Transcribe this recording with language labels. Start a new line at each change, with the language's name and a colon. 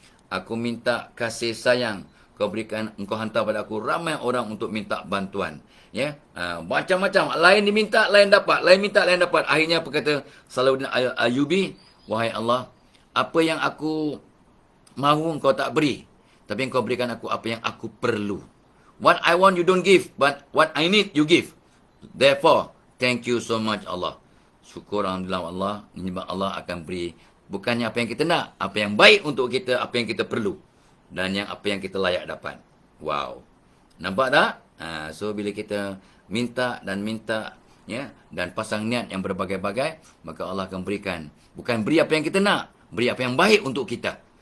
Malay: Aku minta kasih sayang. Engkau hantar pada aku ramai orang untuk minta bantuan. Ya, macam-macam. Lain diminta, lain dapat. Lain minta, lain dapat. Akhirnya apa kata Salahuddin Ayyubi? Wahai Allah, apa yang aku mahu engkau tak beri. Tapi engkau berikan aku apa yang aku perlu.
English: What I want you don't give. But what I need you give. Therefore, thank you so much Allah.
Malay: Syukur Alhamdulillah Allah. Sebab Allah akan beri. Bukannya apa yang kita nak. Apa yang baik untuk kita. Apa yang kita perlu. Dan yang apa yang kita layak dapat. Wow. Nampak tak? So bila kita minta, ya, dan pasang niat yang berbagai-bagai, maka Allah akan berikan. Bukan beri apa yang kita nak. Beri apa yang baik untuk kita.